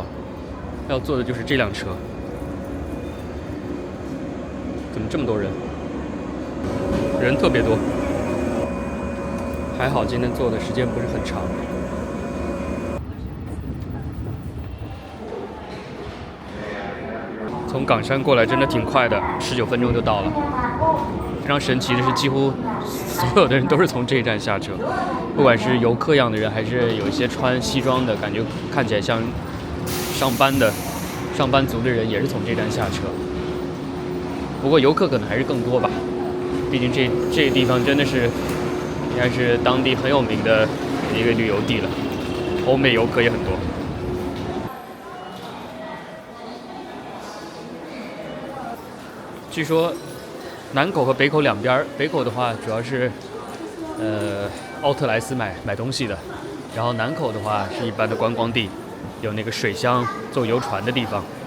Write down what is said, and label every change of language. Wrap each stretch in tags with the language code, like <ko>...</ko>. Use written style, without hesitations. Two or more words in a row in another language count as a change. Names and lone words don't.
<zh>要坐的就是這輛車，怎麼這麼多人？人特別多，還好今天坐的時間不是很長。從港山過來真的挺快的，19分鐘就到了。非常神奇的是，幾乎所有的人都是從這一站下車，不管是遊客樣的人，還是有一些穿西裝的，感覺看起來像上班族的人，也是從這站下車。不過遊客可能還是更多吧，畢竟這個地方真的是應該是當地很有名的一個旅遊地了，歐美遊客也很多。據說南口和北口兩邊，北口的話主要是奧特萊斯買東西的，然後南口的話是一般的觀光地，有那個水鄉坐遊船的地方。</zh>